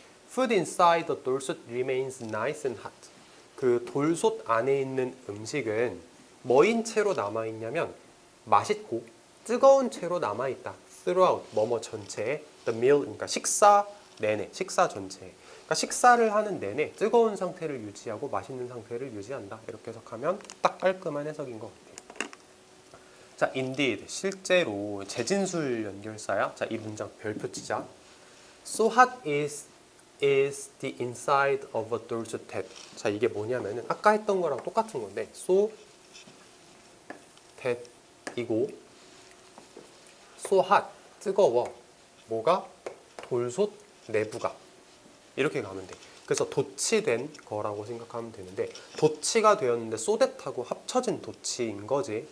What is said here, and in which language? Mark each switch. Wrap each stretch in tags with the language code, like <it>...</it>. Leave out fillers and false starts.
<en>Food inside the 돌솥 remains nice and hot.</en> <ko>그 돌솥 안에 있는 음식은 뭐인 채로 남아있냐면 맛있고 뜨거운 채로 남아있다. throughout, 뭐뭐 전체에</ko> <en>the meal,</en> <ko>그러니까 식사 내내, 식사 전체에. 그러니까 식사를 하는 내내 뜨거운 상태를 유지하고 맛있는 상태를 유지한다. 이렇게 해석하면 딱 깔끔한 해석인 것 같아요. 자, indeed, 실제로 재진술 연결사야. 자, 이 문장 별표 치자.</ko> <en>So hot is the inside of a 돌솥 tap.</en> <ko>자, 이게 뭐냐면은 아까 했던 거랑 똑같은 건데 so that이고 so hot, 뜨거워. 뭐가? 돌솥 내부가. 이렇게 가면 돼. 그래서 도치된 거라고 생각하면 되는데 도치가 되었는데 so that하고 합쳐진 도치인 거지.</ko>